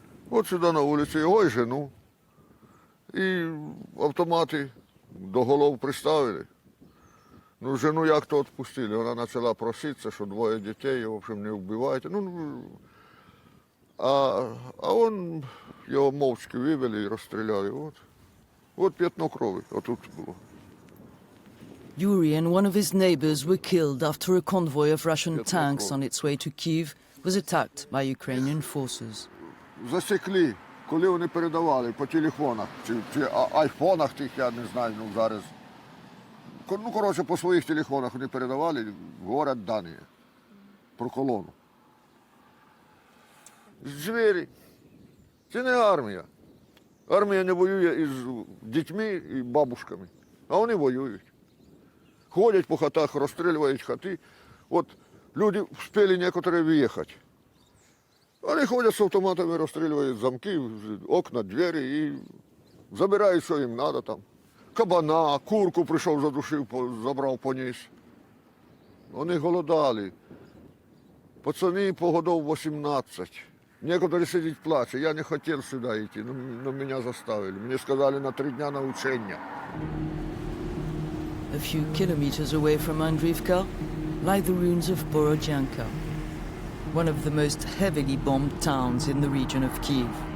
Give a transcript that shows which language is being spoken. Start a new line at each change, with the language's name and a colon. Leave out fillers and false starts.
Ukrainian: От сюди на вулицю, його і жену. І автомати до голов приставили. Ну, жену як-то відпустили. Вона почала проситися, що 2 дітей, в общем, не вбивайте. А он його мовчки вивели і розстріляли. От п'ятно крові, отут було.
English: Yuri and one of his neighbors were killed after a convoy of Russian tanks on its way to Kyiv was attacked by Ukrainian forces.
Ukrainian: Засекли, коли вони передавали по телефонах, чи айфонах тих, я не знаю, зараз. Ну, коротше, по своїх телефонах вони передавали, говорять дані про колону. Звірі. Це не армія. Армія не воює із дітьми і бабушками, а вони воюють. Ходять по хатах, розстрілюють хати. От люди встигли некоторі виїхати. Вони ходять з автоматами, розстрілюють замки, окна, двері і забирають, що їм треба там. Кабана, курку прийшов, задушив, забрав, поніс. Вони голодали. Пацани по годов 18. Некоторі сидять плачуть. Я не хотів сюди йти, но мене заставили. Мені сказали на 3 дня на учення.
English: A few kilometers away from Andriivka lie the ruins of Borodyanka, one of the most heavily bombed towns in the region of Kyiv.